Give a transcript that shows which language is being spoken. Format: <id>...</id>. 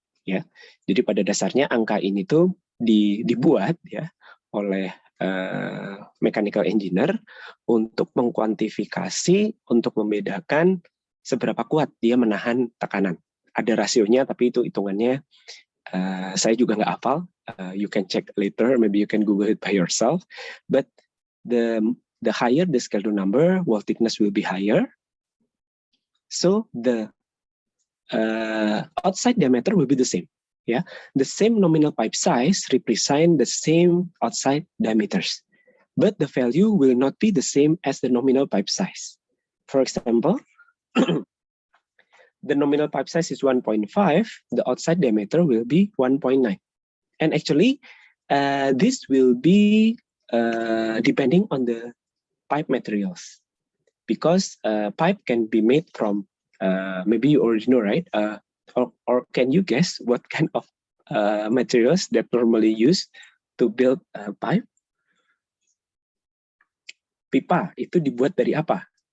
<id>Ya, jadi pada dasarnya angka ini tuh dibuat ya oleh mechanical engineer untuk mengkuantifikasi, untuk membedakan seberapa kuat dia menahan tekanan. Ada rasionya, tapi itu hitungannya saya juga nggak hafal.</id> <en>You can check later, maybe you can Google it by yourself. But the higher the schedule number, wall thickness will be higher. So the outside diameter will be the same. Yeah, the same nominal pipe size represent the same outside diameters, but the value will not be the same as the nominal pipe size. For example, the nominal pipe size is 1.5, the outside diameter will be 1.9. And actually, this will be depending on the pipe materials, because pipe can be made from maybe you already know, right? Or can you guess what kind of materials that normally used to build a pipe?</en> <id>Pipa itu dibuat dari apa?</id>